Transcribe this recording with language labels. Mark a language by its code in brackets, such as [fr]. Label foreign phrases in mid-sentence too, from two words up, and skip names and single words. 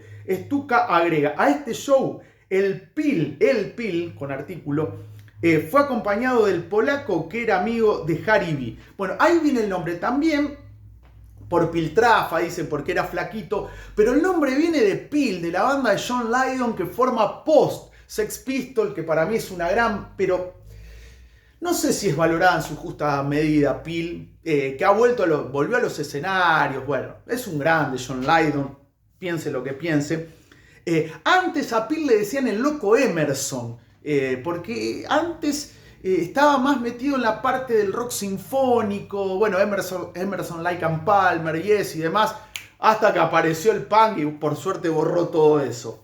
[es] Stuka agrega, a este show el Pil, con artículo, fue acompañado del polaco que era amigo de Harry B. Bueno, ahí viene el nombre también. Por Piltrafa, dice, porque era flaquito, pero el nombre viene de Pil, de la banda de John Lydon que forma post Sex Pistols, que para mí es una gran, pero no sé si es valorada en su justa medida, Pil, que volvió a los escenarios, bueno, es un grande John Lydon, piense lo que piense. Antes a Pil le decían el loco Emerson, porque antes estaba más metido en la parte del rock sinfónico, bueno, Emerson, Lake and Palmer, Yes y demás, hasta que apareció el punk y por suerte borró todo eso.